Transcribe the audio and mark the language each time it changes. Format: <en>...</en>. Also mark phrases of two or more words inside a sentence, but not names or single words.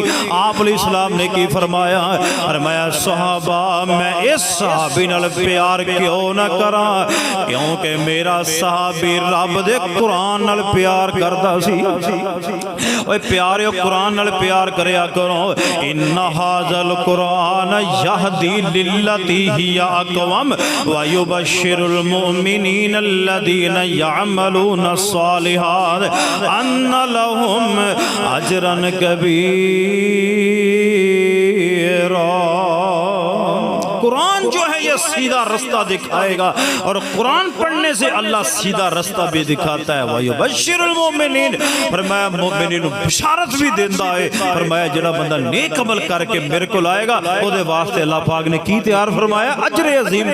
<pa>آپ علیہ السلام نے کی فرمایا، فرمایا صحابہ میں اس صحابی نال پیار کیوں نہ کراں، کیونکہ میرا صحابی رب دے قرآن نال پیار کردا سی. اوئے پیارے قرآن نال پیار کریا کرو.</pa> <ar>إن هذا القرآن يهدي للتي هي أقوم ويبشر المؤمنين الذين يعملون الصالحات أن لهم أجرا كبيرا.</ar> <ur>قرآن جو ہے یہ سیدھا راستہ دکھائے گا، اور قرآن پڑھنے سے اللہ سیدھا راستہ بھی دکھاتا ہے.</ur> <ar>ويبشر المؤمنين,</ar> <ur>فرمایا مومنین کو بشارت بھی دیتا ہے.</ur> <pa>فرمایا جہڑا بندہ نیک عمل کر کے میرے کول آئے گا اوہدے واسطے اللہ پاک نے کی تیار فرمایا</pa> <ar>أجر عظيم.</ar>